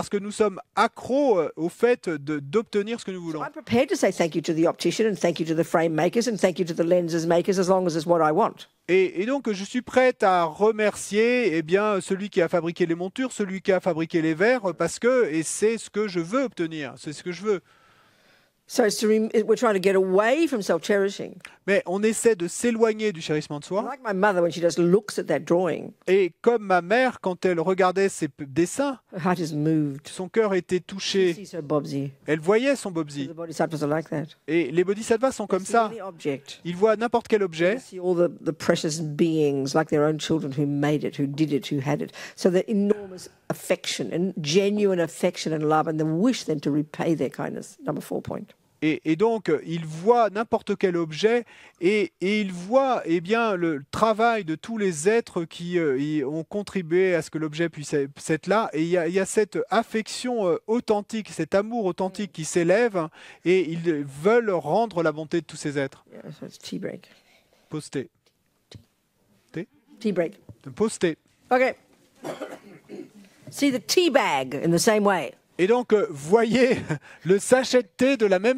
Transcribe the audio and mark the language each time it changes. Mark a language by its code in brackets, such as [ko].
[fr] nous sommes accros au fait d'obtenir ce que nous voulons. [en] I'm prepared to say thank you to the optician and thank you to the frame makers and thank you to the lenses makers as long as it's what I want. [fr] Et donc, je suis prête à remercier celui qui a fabriqué les montures, celui qui a fabriqué les verres, parce que c'est ce que je veux obtenir, c'est ce que je veux. [en] So we're trying to get away from self-cherishing. [fr] Mais on essaie de s'éloigner du chérissement de soi. [en] Like my mother when she just looks at that drawing, [fr] Et comme ma mère, quand elle regardait ses dessins, [en] her heart is moved. [fr] son cœur était [en] She [fr] touché. [en] sees her Bobsy. [fr] Elle voyait son Bobsy. [en] The bodhisattvas are like that. [fr] Et les bodhisattvas sont comme [en] They see [fr] ça. [en] any object. [fr] Ils voient n'importe quel [en] They [fr] objet. [en] see all the precious beings like their own children who made it, who did it, who had it. So the enormous affection and genuine affection and love and the wish then to repay their kindness. Number 4 point. [fr] Et donc, ils voient n'importe quel objet et ils voient le travail de tous les êtres qui ont contribué à ce que l'objet puisse être là. Et il y a cette affection authentique, cet amour authentique qui s'élève et ils veulent rendre la bonté de tous ces êtres. [en] Yeah, so it's tea break. [fr] Posté. [en] Tea break. [fr] Posté. [en] Okay. See the tea bag in the same way. [fr] Et donc, voyez le sachet de thé de la même